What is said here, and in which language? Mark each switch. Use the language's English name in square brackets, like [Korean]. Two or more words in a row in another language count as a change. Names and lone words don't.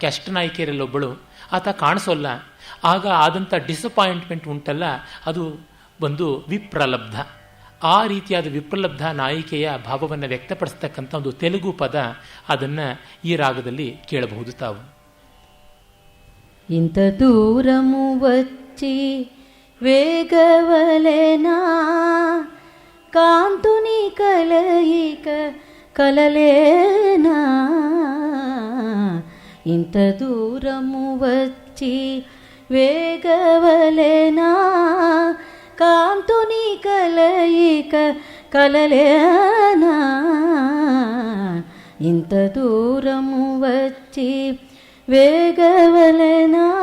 [Kannada] ಅಷ್ಟನಾಯಿಕೆಯರಲ್ಲೊಬ್ಬಳು, ಆತ ಕಾಣಿಸೋಲ್ಲ. ಆಗ ಆದಂಥ ಡಿಸಪಾಯಿಂಟ್ಮೆಂಟ್ ಉಂಟಲ್ಲ, ಅದು ಒಂದು ವಿಪ್ರಲಬ್ಧ. ಆ ರೀತಿಯಾದ ವಿಪ್ರಲಬ್ಧ ನಾಯಿಕೆಯ ಭಾವವನ್ನು ವ್ಯಕ್ತಪಡಿಸ್ತಕ್ಕಂಥ ಒಂದು ತೆಲುಗು ಪದ, ಅದನ್ನು ಈ ರಾಗದಲ್ಲಿ ಕೇಳಬಹುದು ತಾವು. [Telugu] ఇంత దూరము వచ్చి వేగవలెనా కాంతుని కలయిక కలలేనా ఇంత దూరము వచ్చి వేగవలెనా కాంతుని కలయిక కలలేనా ఇంత దూరము వచ్చి వేగవలెనా